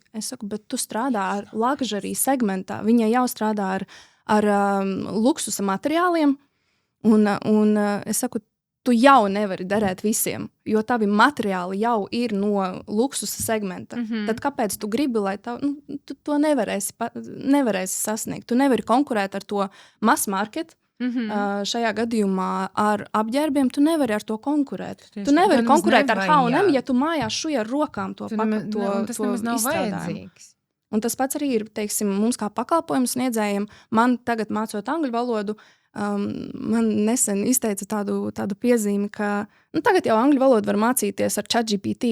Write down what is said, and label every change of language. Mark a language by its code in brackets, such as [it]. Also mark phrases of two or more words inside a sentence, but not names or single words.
[lv] Es saku, bet tu strādā ar luxury segmentā. Viņa jau strādā ar luksusa materiāliem, un es saku, tu jau nevari derēt visiem, jo tavi materiāli jau ir no luksusa segmenta. Tad kāpēc tu gribi, lai tu to nevarēsi sasniegt? Tu nevari konkurēt ar to [en] mass market, [lv] šajā gadījumā ar apģērbiem, tu nevari ar to konkurēt. Tu nevari konkurēt ar H&M, ja tu mājās šuj ar rokām to izstrādājumu. Un tas pats arī ir, teiksim, mums kā pakalpojumu sniedzējiem, man tagad mācot angļu valodu, man nesen izteica tādu piezīmi, ka tagad jau angļu valodu var mācīties ar ChatGPT.